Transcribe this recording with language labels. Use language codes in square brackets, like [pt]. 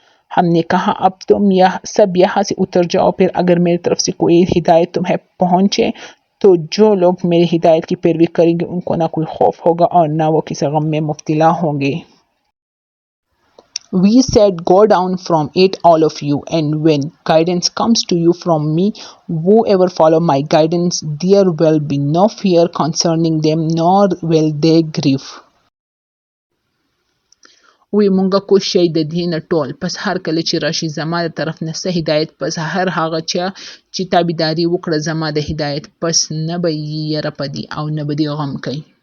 [hi] हमने कहा अब तुम सब यहाँ से उतर जाओ, फिर अगर मेरी तरफ से कोई हिदायत तुम्हें पहुँचे तो जो लोग मेरी हिदायत की पैरवी करेंगे उनको ना कोई खौफ होगा और ना वो किसी गम में मुब्तला होंगे। [en] We said, go down from it, all of you, and when guidance comes to you from me, whoever follow my guidance, there will be no fear concerning them, nor will they grieve. [ps] وی مونږه کوشش د دې نه ټول پس هر کله چې راشي زما د طرف نه څه هدایت پس هر هغه چې تابعداري وکړه زما د هدایت پس نه به یې یره پدې او نه به دې غم کوي.